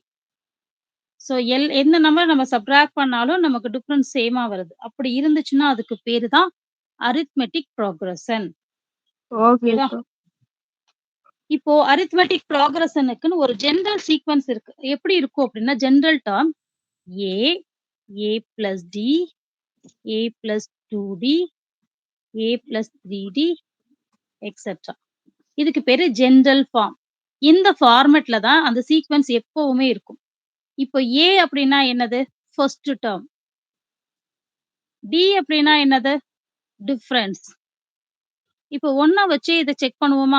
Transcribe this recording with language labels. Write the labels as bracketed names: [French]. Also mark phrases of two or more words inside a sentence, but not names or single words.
[Tamil] ஸோ எந்த நம்பர் நம்ம சப்ட்ராக்ட் பண்ணாலும் நமக்கு [English] difference same [Tamil] வருது. அப்படி இருந்துச்சுன்னா அதுக்கு பேரு தான் [English] arithmetic progression. [Tamil] ஓகேவா? ஓகேக்கா. இப்போ [English] arithmetic progression-க்குன்னு [Tamil] ஒரு [English] general sequence [Tamil] இருக்கு. எப்படி இருக்கும் அப்படின்னா, [English] general term A, A plus D, A plus 2D, A plus 3D, et cetera. [Tamil] இதுக்கு பேரு [English] general form. [Tamil] இந்த ஃபார்மேட்ல தான் அந்த சீக்வென்ஸ் எப்பவுமே இருக்கும். இப்போ A அப்படின்னா என்னது? [English] first term. [Tamil] D அப்படின்னா என்னது? டிஃபரன்ஸ். இப்போ 1 வச்சு இத செக் பண்ணுவோமா?